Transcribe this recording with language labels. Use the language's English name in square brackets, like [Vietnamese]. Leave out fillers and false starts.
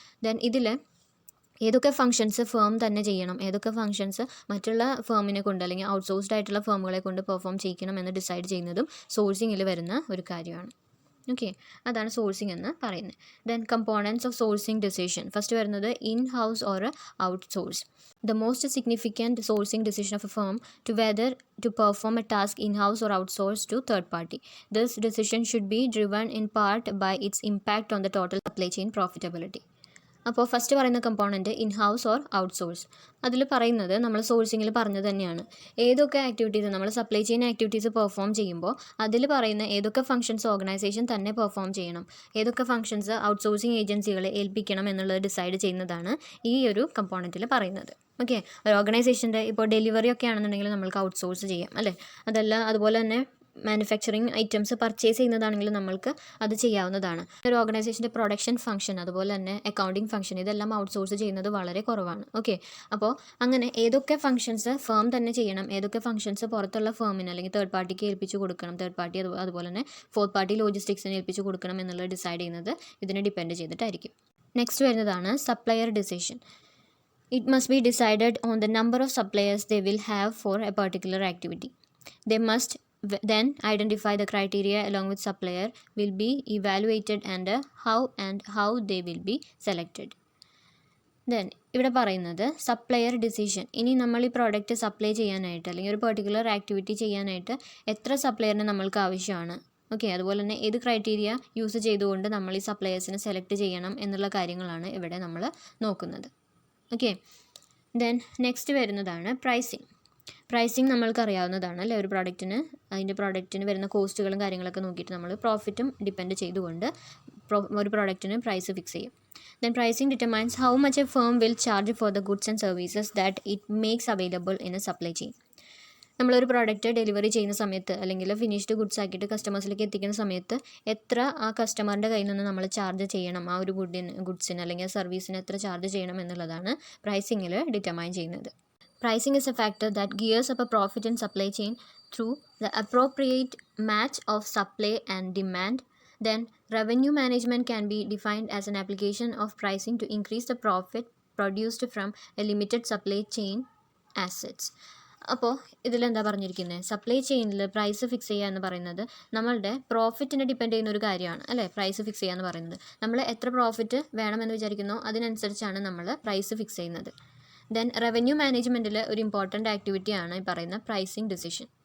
[Malayalam] Then ഇതിൽ ഏതൊക്കെ functions firm തന്നെ ചെയ്യണം, ഏതൊക്കെ ഫങ്ഷൻസ് മറ്റുള്ള ഫേമിനെ കൊണ്ട് അല്ലെങ്കിൽ ഔട്ട്സോഴ്സ്ഡ് ആയിട്ടുള്ള ഫേമുകളെ കൊണ്ട് പെർഫോം ചെയ്യിക്കണം എന്ന് ഡിസൈഡ് ചെയ്യുന്നതും സോഴ്സിങ്ങിൽ വരുന്ന ഒരു കാര്യമാണ്. ഓക്കെ, അതാണ് സോഴ്സിംഗ് എന്ന് പറയുന്നത്. Then components of sourcing decision. [English] First വരുന്നത് in house or outsource. The most significant sourcing decision of a firm to whether to perform a task in-house or outsource to third party. This decision should be driven in part by its impact on the total supply chain profitability. [Malayalam] അപ്പോൾ first പറയുന്ന component in house or outsource. അതിൽ പറയുന്നത് നമ്മൾ സോഴ്സിങ്ങിൽ പറഞ്ഞത് തന്നെയാണ്. ഏതൊക്കെ activities നമ്മൾ supply chain activities perform ചെയ്യുമ്പോൾ അതിൽ പറയുന്ന ഏതൊക്കെ ഫംഗ്ഷൻസ് ഓർഗനൈസേഷൻ തന്നെ പെർഫോം ചെയ്യണം, ഏതൊക്കെ ഫംഗ്ഷൻസ് ഔട്ട്സോഴ്സിങ് ഏജൻസികളെ ഏൽപ്പിക്കണം എന്നുള്ളത് ഡിസൈഡ് ചെയ്യുന്നതാണ് ഈ ഒരു കമ്പോണൻറ്റിൽ പറയുന്നത്. ഓക്കെ, ഒരു ഓർഗനൈസേഷൻ്റെ ഇപ്പോൾ ഡെലിവറി ഒക്കെ ആണെന്നുണ്ടെങ്കിൽ നമ്മൾക്ക് ഔട്ട്സോഴ്സ് ചെയ്യാം അല്ലേ. അതല്ല അതുപോലെ തന്നെ മാനുഫാക്ചറിങ് ഐറ്റംസ് പർച്ചേസ് ചെയ്യുന്നതാണെങ്കിലും നമ്മൾക്ക് അത് ചെയ്യാവുന്നതാണ്. ഒരു ഓർഗനൈസേഷൻ്റെ പ്രൊഡക്ഷൻ ഫംഗ്ഷൻ അതുപോലെ തന്നെ അക്കൗണ്ടിങ് ഫംഗ്ഷൻ ഇതെല്ലാം ഔട്ട്സോഴ്സ് ചെയ്യുന്നത് വളരെ കുറവാണ്. ഓക്കെ, അപ്പോൾ അങ്ങനെ ഏതൊക്കെ ഫംഗ്ഷൻസ് ഫേം തന്നെ ചെയ്യണം, ഏതൊക്കെ ഫംഗ്ഷൻസ് പുറത്തുള്ള ഫേമിന് അല്ലെങ്കിൽ തേർഡ് പാർട്ടിക്ക് ഏൽപ്പിച്ച് കൊടുക്കണം, തേർഡ് പാർട്ടി അതുപോലെ തന്നെ ഫോർത്ത് പാർട്ടി ലോജിസ്റ്റിക്സിന് ഏൽപ്പിച്ച് കൊടുക്കണം എന്നുള്ളത് ഡിസൈഡ് ചെയ്യുന്നത് ഇതിനെ ഡിപ്പെൻഡ് ചെയ്തിട്ടായിരിക്കും. [English] Next വരുന്നതാണ് supplier decision. It must be decided on the number of suppliers they will have for a particular activity. They must then identify the criteria along with supplier will be evaluated and how they will be selected. [Malayalam] Then ഇവിടെ പറയുന്നത് supplier decision. ഇനി നമ്മൾ ഈ product supply ചെയ്യാനായിട്ട് അല്ലെങ്കിൽ ഒരു particular activity ചെയ്യാനായിട്ട് എത്ര സപ്ലയറിന് നമ്മൾക്ക് ആവശ്യമാണ്, ഓക്കെ, അതുപോലെ തന്നെ ഏത് ക്രൈറ്റീരിയ യൂസ് ചെയ്തുകൊണ്ട് നമ്മൾ ഈ സപ്ലയേഴ്സിനെ സെലക്ട് ചെയ്യണം എന്നുള്ള കാര്യങ്ങളാണ് ഇവിടെ നമ്മൾ നോക്കുന്നത്. ഓക്കെ, ദെൻ നെക്സ്റ്റ് വരുന്നതാണ് പ്രൈസിങ്. പ്രൈസിങ് നമ്മൾക്ക് അറിയാവുന്നതാണ് അല്ലേ. ഒരു പ്രോഡക്റ്റിന് അതിൻ്റെ പ്രോഡക്റ്റിന് വരുന്ന കോസ്റ്റുകളും കാര്യങ്ങളൊക്കെ നോക്കിയിട്ട് നമ്മൾ പ്രോഫിറ്റും ഡിപ്പെൻഡ് ചെയ്തുകൊണ്ട് ഒരു പ്രോഡക്റ്റിന് പ്രൈസ് ഫിക്സ് ചെയ്യും. [English] Then pricing determines how much a firm will charge for the goods and services that it makes available in a supply chain. [Malayalam] നമ്മളൊരു പ്രോഡക്റ്റ് ഡെലിവറി ചെയ്യുന്ന സമയത്ത് അല്ലെങ്കിൽ ഫിനിഷ്ഡ് ഗുഡ്സ് ആക്കിയിട്ട് കസ്റ്റമേഴ്സിലേക്ക് എത്തിക്കുന്ന സമയത്ത് എത്ര ആ കസ്റ്റമറിൻ്റെ കയ്യിൽ നിന്ന് നമ്മൾ ചാർജ് ചെയ്യണം, ആ ഒരു ഗുഡ്സിന് അല്ലെങ്കിൽ സർവീസിന് എത്ര ചാർജ് ചെയ്യണം എന്നുള്ളതാണ് പ്രൈസിങ്ങിൽ ഡിറ്റർമൈൻ ചെയ്യുന്നത്. [English] Pricing is a factor that gears up a profit in supply chain through the appropriate match of supply and demand. Then, revenue management can be defined as an application of pricing to increase the profit produced from a limited supply chain assets. [Malayalam] അപ്പോൾ ഇതിലെന്താ പറഞ്ഞിരിക്കുന്നത്, supply ചെയിനിൽ price fix ചെയ്യുക എന്ന് പറയുന്നത് നമ്മളുടെ പ്രോഫിറ്റിനെ depend ചെയ്യുന്ന ഒരു കാര്യമാണ് അല്ലേ. പ്രൈസ് ഫിക്സ് ചെയ്യുക എന്ന് പറയുന്നത് നമ്മൾ എത്ര പ്രോഫിറ്റ് വേണമെന്ന് വിചാരിക്കുന്നോ അതിനനുസരിച്ചാണ് നമ്മൾ പ്രൈസ് ഫിക്സ് ചെയ്യുന്നത്. ദെൻ റവന്യൂ മാനേജ്മെൻറ്റിൽ ഒരു ഇമ്പോർട്ടൻ്റ് ആക്ടിവിറ്റിയാണ് ഈ പറയുന്ന പ്രൈസിങ് ഡിസിഷൻ.